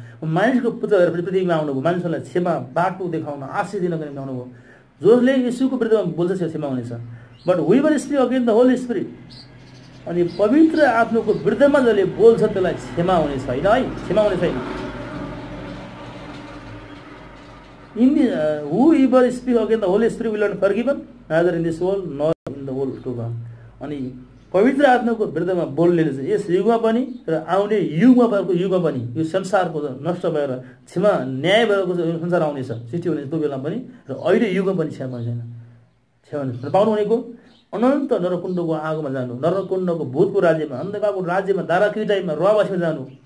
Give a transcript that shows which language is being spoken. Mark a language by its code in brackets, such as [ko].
[ne] मानिसको पुत्र भएर पृथ्वीमा आउनुभयो, मानिसहरूलाई क्षमा, बाटो देखाउन, आशिष दिनको निम्ति आउनुभयो। जसले यसुको विरुद्धमा बोल्छ त्यो क्षमा हुनेछ। [en] but whoever speaks against the Holy Spirit, [ne] अनि पवित्र आत्माको विरुद्धमा जसले बोल्छ त्यसलाई क्षमा हुने छैन है, क्षमा हुने छैन। [en] Whoever speaks against the Holy Spirit will not be forgiven, neither in this world nor in the world to come. [ne] अनि पवित्र आत्माको विरुद्धमा बोल्नेले चाहिँ यस युगमा पनि र आउने युगमा पनि यो संसारको नष्ट भएर क्षमा न्याय भएको संसार आउनेछ, सृष्टि हुनेछ त्यो बेला पनि, र अहिले युगमा पनि क्षमा छैन। क्षमा पाउनु भनेको अनन्त नरकुण्डको आगोमा जानु, नरकुण्डको भूतको राज्यमा, अन्धकारको राज्यमा, दाराकृताइमा, रुवावासीमा जानु।